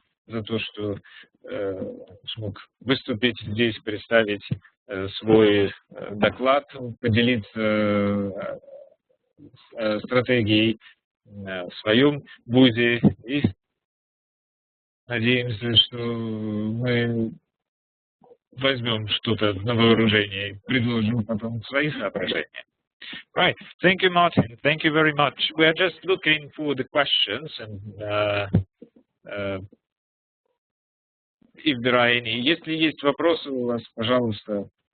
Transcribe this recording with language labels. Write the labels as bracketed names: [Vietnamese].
[Russian] за то, что смог выступить здесь, представить свой доклад, поделиться стратегией в своем вузе. И надеемся, что мы возьмем что-то на вооружение и предложим потом свои соображения. [English] Right. Thank you, Martin. Thank you very much. We are just looking for the questions, and if there are any. [Russian] Если есть вопросы у вас, пожалуйста.